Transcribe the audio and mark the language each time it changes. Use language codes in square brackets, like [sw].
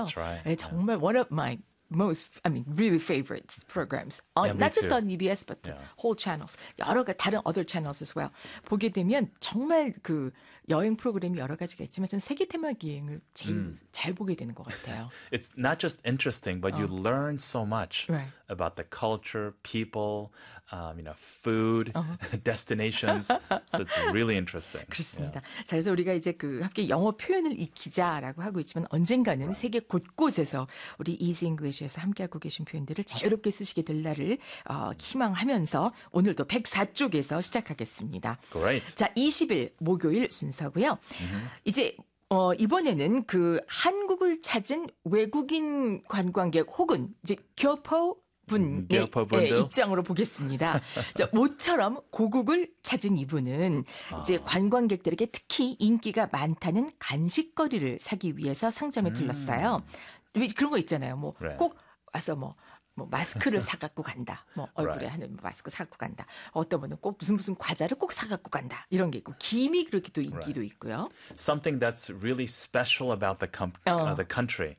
[en] Oh, that's right. 네, 정말 one of my most, I mean, really favorite programs. On, yeah, not just too. on EBS, but the yeah. whole channels. [ko] 여러 가지 다른 [en] other channels as well. [ko] 보게 되면 정말 그 여행 프로그램이 여러 가지가 있지만 저는 세계 테마 기행을 제일 잘 보게 되는 것 같아요. [en] It's not just interesting, but you learn so much right. about the culture, people, you know, food, destinations. So it's really interesting. [ko] 그렇습니다. Yeah. 자, 그래서 우리가 이제 그 함께 영어 표현을 익히자라고 하고 있지만 언젠가는 right. 세계 곳곳에서 우리 Easy English에서 함께하고 계신 표현들을 자유롭게 쓰시게 될 날을 희망하면서 오늘도 104쪽에서 시작하겠습니다. [en] Great. [ko] 자, 20일 목요일 순서고요. Mm-hmm. 이제 이번에는 그 한국을 찾은 외국인 관광객 혹은 이제 교포분의 입장으로 보겠습니다. 자, 모처럼 고국을 찾은 이분은 이제 관광객들에게 특히 인기가 많다는 간식거리를 사기 위해서 상점에 들렀어요. 그런 거 있잖아요. 뭐 꼭 와서 뭐 뭐 마스크를 사 갖고 간다. 뭐 얼굴에 [en] right. [ko] 하는 마스크 사 갖고 간다. 어떤 분은 꼭 무슨 과자를 꼭 사 갖고 간다. 이런 게 있고 김이 그렇게 또 인기도 right. 있고요. [en] Something that's really special about the the country.